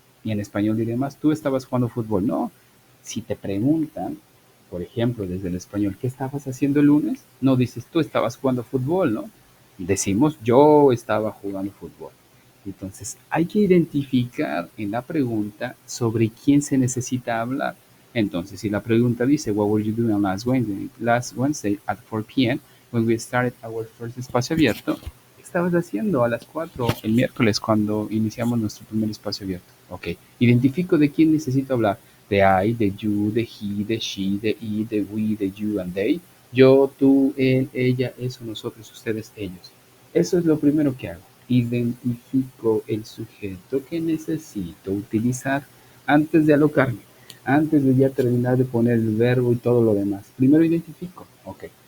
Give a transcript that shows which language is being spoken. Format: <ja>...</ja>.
<es>Y en español diré más, tú estabas jugando fútbol. No, si te preguntan, por ejemplo, desde el español, ¿qué estabas haciendo el lunes? No dices tú estabas jugando fútbol, ¿no? Decimos yo estaba jugando fútbol. Entonces, hay que identificar en la pregunta sobre quién se necesita hablar.</es> <en>Entonces, si la pregunta dice, What were you doing last Wednesday at 4 p.m. when we started our first espacio abierto?</en> <es>estabas haciendo a las 4 el miércoles cuando iniciamos nuestro primer espacio abierto? Ok, identifico de quién necesito hablar. De I, de you, de he, de she, de it, de we, de you and they. Yo, tú, él, ella, eso, nosotros, ustedes, ellos. Eso es lo primero que hago. Identifico el sujeto que necesito utilizar antes de alocarme, antes de ya terminar de poner el verbo y todo lo demás. Primero identifico. Ok.</es>